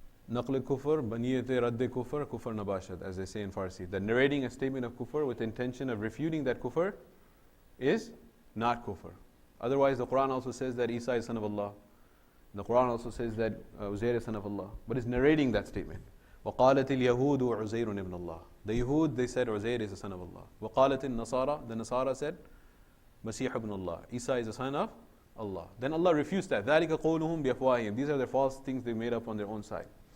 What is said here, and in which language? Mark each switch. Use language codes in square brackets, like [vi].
[fa] Naql kufr, baniyat radd kufr, kufr nabashad, [en] as they say in Farsi. That narrating a statement of kufr with the intention of refuting that kufr is not kufr. Otherwise, the Quran also says that Isa is son of Allah. The Quran also says that Uzair is son of Allah. But it's narrating that statement. [ar] وَقَالَتِ الْيَهُودُ عُزَيْرٌ ibn Allah. [en] The Yahud, they said Uzair is the son of Allah. [ar] وَقَالَتِ النَّصَارَى, [en] the Nasara said Masih ibn Allah. Isa is the son of Allah. Then Allah refused that. [ar] ذَلِكَ قَوْلُهُمْ بِأَفْوَاهِهِمْ. [en] These are the false things they made up on their own side.